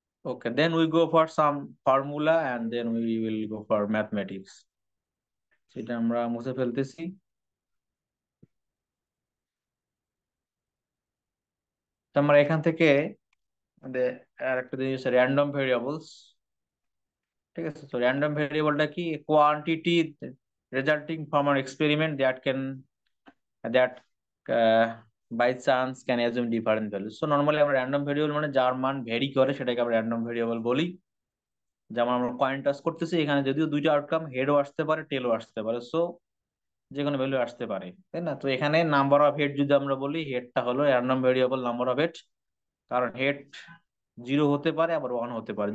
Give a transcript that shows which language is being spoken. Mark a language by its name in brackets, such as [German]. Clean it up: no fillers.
[English] Okay, then we go for some formula and then we will go for mathematics. [Bangla] সেটা আমরা মুছে ফেলতেছি। তো আমরা এখান থেকে আমাদের আর একটা জিনিস র্যান্ডম ভেরিয়েবলস। ঠিক আছে, তো র্যান্ডম ভেরিয়েবলটা কি? [English] Quantity resulting from an experiment that by chance can assume different values. So normally [Bangla] আমরা র্যান্ডম ভেরিয়েবল মানে যার মান ভেরি করে সেটাকে আমরা র্যান্ডম ভেরিয়েবল বলি। যেমন আমরা কয়েন টস করতেছি, এখানে যদিও দুইটা আউটকাম, হেডও আসতে পারে টেলও আসতে পারে, সো যে কোনো ভ্যালু আসতে পারে, তাই না? তো এখানে নাম্বার অফ হেড যদি আমরা বলি, হেডটা হলো random variable number of head, কারণ হেড 0 হতে পারে আবার 1 হতে পারে।